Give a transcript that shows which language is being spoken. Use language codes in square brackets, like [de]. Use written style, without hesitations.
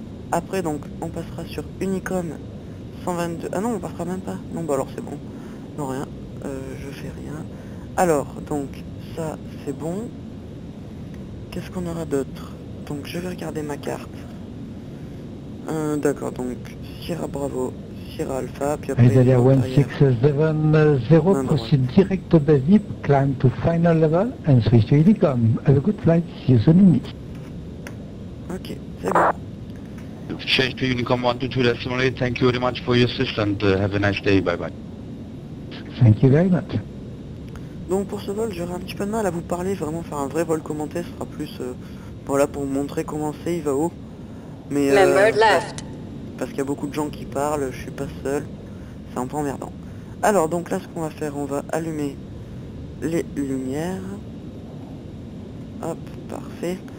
[fr] Après donc on passera sur Unicom 122, ah non on passera même pas, non bah alors c'est bon, non rien, je fais rien. Alors donc ça c'est bon, qu'est-ce qu'on aura d'autre? Donc je vais regarder ma carte. D'accord, donc Sierra Bravo, Sierra Alpha, puis après... [en] Italia 1670, proceed direct to the zip, climb to final level and switch to Unicom. Have a good flight, see you soon indeed. [fr] Ok, c'est bon. [en] Change to Unicom 122.8, thank you very much for your assistance, have a nice day, bye bye. Thank you very much. [fr] Donc pour ce vol, j'aurai un petit peu de mal à vous parler, vraiment faire un vrai vol commenté, ce sera plus voilà, pour vous montrer comment c'est IVAO. Mais [en] Member left. [fr] parce qu'il y a beaucoup de gens qui parlent, je suis pas seul, c'est un peu emmerdant. Alors donc là ce qu'on va faire, on va allumer les lumières. Hop, parfait.